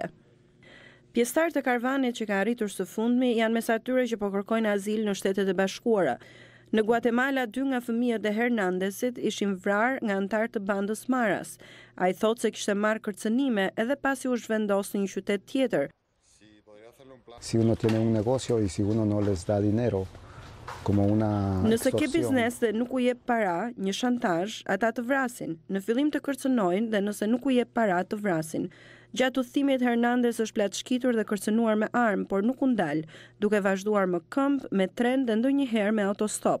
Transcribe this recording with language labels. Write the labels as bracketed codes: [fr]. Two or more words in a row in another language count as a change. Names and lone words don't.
[sq] Pjesëtarët e karavanit që ka arritur së fundmi janë mes atyre që po kërkojnë azil në Shtetet e Bashkuara. Në Guatemala, 2 nga fëmijët e Hernandezit ishin vrarë nga anëtar të bandës Maras. Ai thotë se kishte marrë kërcënime edhe pasi u zhvendos në një qytet tjetër. [es] Si uno tiene un negocio y si uno no les da dinero, como una [sq] Nëse ke biznes dhe nuk u jep para, një shantazh, ata të vrasin. Në fillim të kërcënojnë dhe nëse nuk u jep para, të vrasin. Gjatë udhëtimit Hernandez është plaçkitur dhe kërcënuar me armë, por nuk u ndal, duke vazhduar më këmbë, me tren dhe ndonjëherë me autostop.